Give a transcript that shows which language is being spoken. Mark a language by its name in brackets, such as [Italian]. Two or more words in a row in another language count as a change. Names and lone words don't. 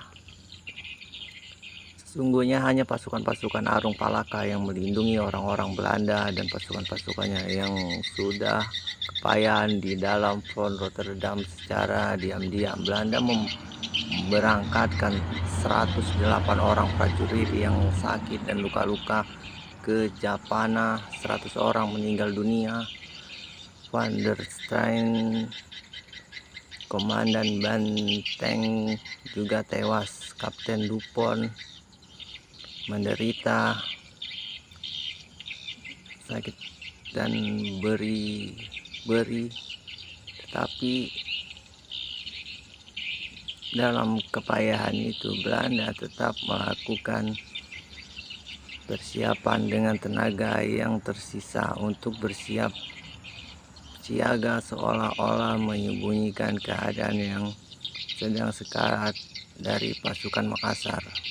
[Indonesian] Sesungguhnya hanya pasukan-pasukan Arung Palaka yang melindungi orang-orang Belanda dan pasukan-pasukannya yang sudah kepayahan di dalam Fort Rotterdam secara diam-diam. Belanda memberangkatkan 108 orang prajurit yang sakit dan luka-luka ke Japana, 100 orang meninggal dunia. Van der Steen Komandan banteng juga tewas. Kapten Dupont menderita sakit dan beri, tetapi dalam kepayahan itu Belanda tetap melakukan persiapan dengan tenaga yang tersisa untuk bersiap siaga, seolah-olah menyembunyikan keadaan yang sedang sekarat dari pasukan Makassar.